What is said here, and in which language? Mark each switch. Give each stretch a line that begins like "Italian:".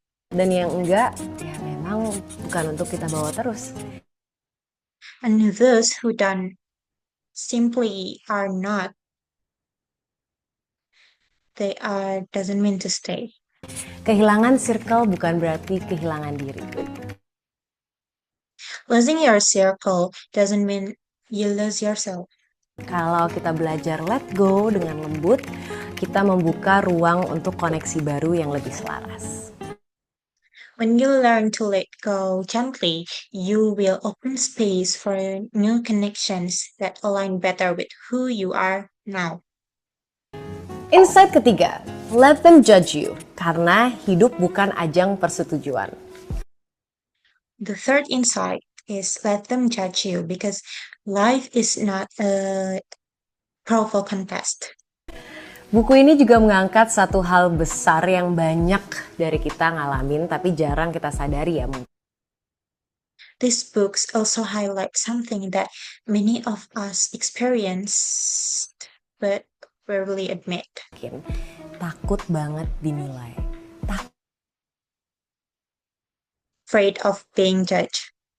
Indonesian: Dan yang enggak, ya memang bukan untuk kita bawa terus.
English: And those who don't simply are not, doesn't mean to stay.
Indonesian: Kehilangan circle bukan berarti kehilangan diri.
English: Losing your circle doesn't mean you lose yourself.
Indonesian: Kalau kita belajar let go dengan lembut, kita membuka ruang untuk koneksi baru yang lebih selaras.
English: When you learn to let go gently, you will open space for new connections that align better with who you are now.
Indonesian: Insight ketiga,
English: let them judge you,
Indonesian: karena hidup bukan ajang persetujuan.
English: The third insight is let them judge you because life is not a powerful contest.
Indonesian: Buku ini juga mengangkat satu hal besar yang banyak dari kita ngalamin tapi jarang kita sadari ya.
English: These books also highlight something that many of us experienced but rarely admit.
Indonesian: Takut banget dinilai.
English: Afraid of being judged.